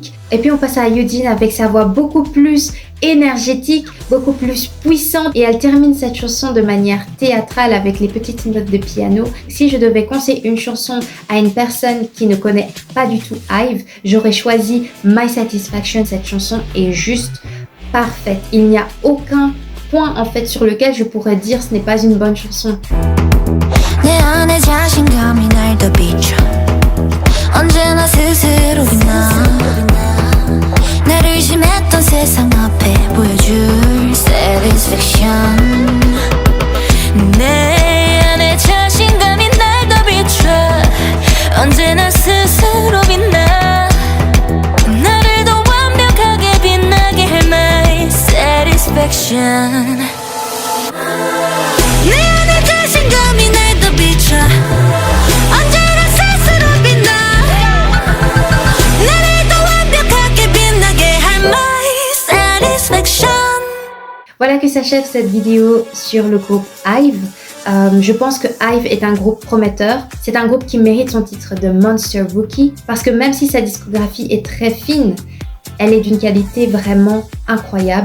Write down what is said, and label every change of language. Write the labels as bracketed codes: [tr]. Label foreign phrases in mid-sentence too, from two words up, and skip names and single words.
[fr] Et puis on passe à Yujin avec sa voix beaucoup plus énergétique, beaucoup plus puissante, et elle termine cette chanson de manière théâtrale avec les petites notes de piano. Si je devais conseiller une chanson à une personne qui ne connaît pas du tout IVE, j'aurais choisi My Satisfaction. Cette chanson est juste parfaite. Il n'y a aucun point en fait sur lequel je pourrais dire ce n'est pas une bonne chanson. [ko] 내 안에 자신감이 날 더 비춰 언제나 스스로 빛나 나를 의심했던 세상 앞에 보여줄 satisfaction 내 안에 자신감이 날 더 비춰 언제나 스스로 빛나 나를 더 완벽하게 빛나게 할 [en] my satisfaction [ko] 내 안에 자신감이 날 더 비춰 언제나 스스로 빛나 나를 더 완벽하게 빛나게 할 [en] my satisfaction. [fr] Voilà que s'achève cette vidéo sur le groupe IVE. Je pense que IVE est un groupe prometteur. C'est un groupe qui mérite son titre de [en] Monster Rookie [fr] parce que même si sa discographie est très fine, elle est d'une qualité vraiment incroyable.